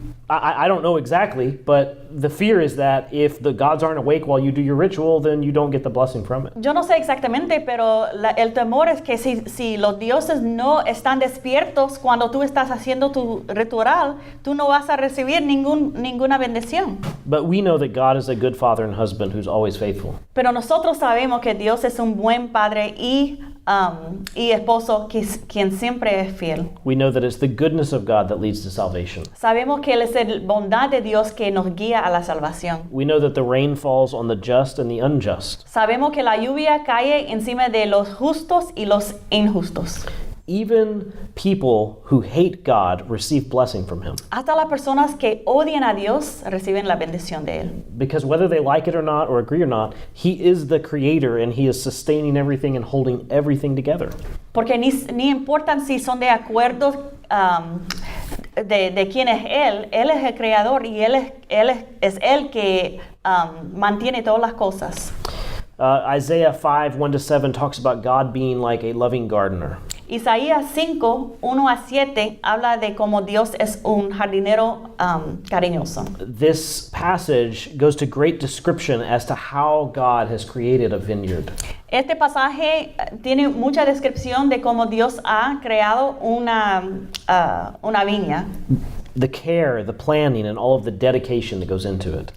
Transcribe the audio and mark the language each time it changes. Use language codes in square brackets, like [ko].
[en] I don't know exactly, but the fear is that if the gods aren't awake while you do your ritual, then you don't get the blessing from it. [es] Yo no sé exactamente, pero el temor es que si los dioses no están despiertos cuando tú estás haciendo tu ritual, tú no vas a recibir ninguna bendición. [en] But we know that God is a good father and husband who's always faithful. [es] Pero nosotros sabemos que Dios es un buen padre y esposo quien siempre es fiel. [en] We know that it's the goodness of God that leads to salvation. [es] Sabemos que Él es la bondad de Dios que nos guía a la salvación. [en] We know that the rain falls on the just and the unjust. [es] Sabemos que la lluvia cae encima de los justos y los injustos. [en] Even people who hate God receive blessing from Him. [es] Hasta las personas que odian a Dios reciben la bendición de Él. [en] Because whether they like it or not, or agree or not, He is the creator and He is sustaining everything and holding everything together. [es] Porque ni importan si son de acuerdo de quién es Él es el creador y Él es Él que mantiene todas las cosas. [en] Isaiah 5, 1-7 talks about God being like a loving gardener. [es] Isaías 5, 1 a 7 habla de cómo Dios es un jardinero cariñoso. [en] This passage goes to great description as to how God has created a vineyard. [es] Este pasaje tiene mucha descripción de cómo Dios ha creado una viña, [en] The care, the planning, and all of the dedication that goes into it.